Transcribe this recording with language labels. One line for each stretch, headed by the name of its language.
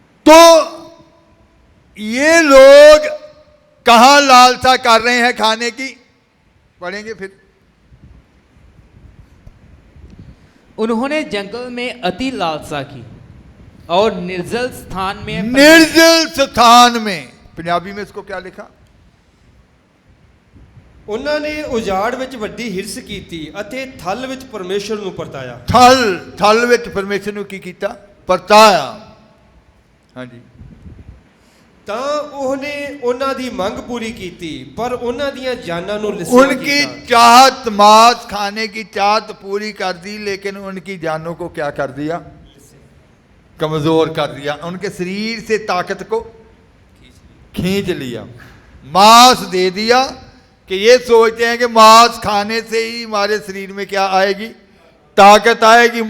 Hindi: तो ये लोग कहां लालसा कर रहे हैं खाने की, पढ़ेंगे फिर। उन्होंने जंगल में अति लालसा की और निर्जल स्थान में निर्जल स्थान में, पंजाबी में इसको क्या लिखा?
Punjabi: ਉਹਨਾਂ ਨੇ ਉਜਾੜ ਵਿੱਚ ਵੱਡੀ ਹਿਰਸ ਕੀਤੀ ਅਤੇ ਥਲ ਵਿੱਚ ਪਰਮੇਸ਼ਰ ਨੂੰ ਪਰਤਾਇਆ। थल विच परमेश्वर ਨੂੰ ਕੀ ਕੀਤਾ? ਪਰਤਾਇਆ। ਹਾਂਜੀ। ਤਾਂ ਉਹਨੇ ਉਹਨਾਂ ਦੀ ਮੰਗ ਪੂਰੀ ਕੀਤੀ, ਪਰ ਉਹਨਾਂ ਦੀਆਂ ਜਾਨਾਂ ਨੂੰ ਲਿਸਿਆ
Hindi: उनकी
Punjabi: ਕੀਤਾ।
Hindi: चाहत, मांस खाने की चाहत पूरी कर दी, लेकिन उनकी जानों को क्या कर दिया? कमजोर कर दिया। उनके शरीर से ताकत को खींच लिया, मांस दे दिया कि ये सोचते हैं कि मांस खाने से ही हमारे शरीर में क्या आएगी? ताकत आएगी।